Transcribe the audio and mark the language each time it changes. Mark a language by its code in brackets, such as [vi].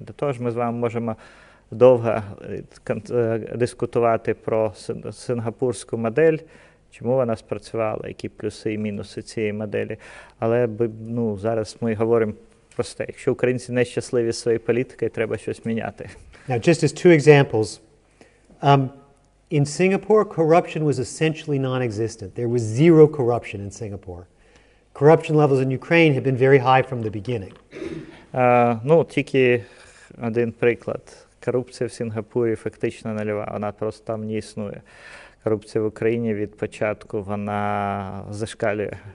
[uk] До того ж, ми з вами можемо довго дискутувати про сингапурську модель, чому вона спрацювала, які плюси і мінуси цієї моделі. Але зараз ми говоримо просте. Якщо українці не щасливі своєю політикою, треба щось міняти. [en] Now, just as two examples, in Singapore, corruption was essentially non-existent. There was zero corruption in Singapore. Corruption levels in Ukraine have been very high from the beginning. [uk] Тільки один приклад. Корупція в Сінгапурі фактично нульова, вона просто там не існує. Корупція в Україні від початку, вона зашкалює.